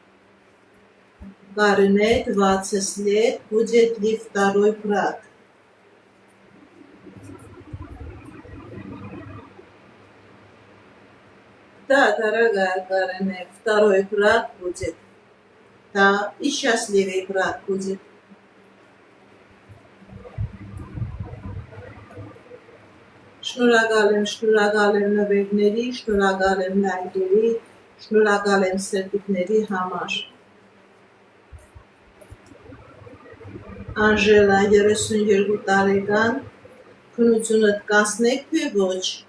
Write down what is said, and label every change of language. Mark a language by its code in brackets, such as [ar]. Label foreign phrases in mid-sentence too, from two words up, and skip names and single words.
[ru] Карине, 20 лет, будет ли второй брак? Да, дорогая Карине, второй брак будет. Да, и счастливый брак будет. [hy] Շնորհակալ եմ նվերների, շնորհակալ եմ լայքերի, շնորհակալ եմ սրտիկների համար։ Անժելա 32 տարեկան, քնությունդ կանցնեք թե ոչ։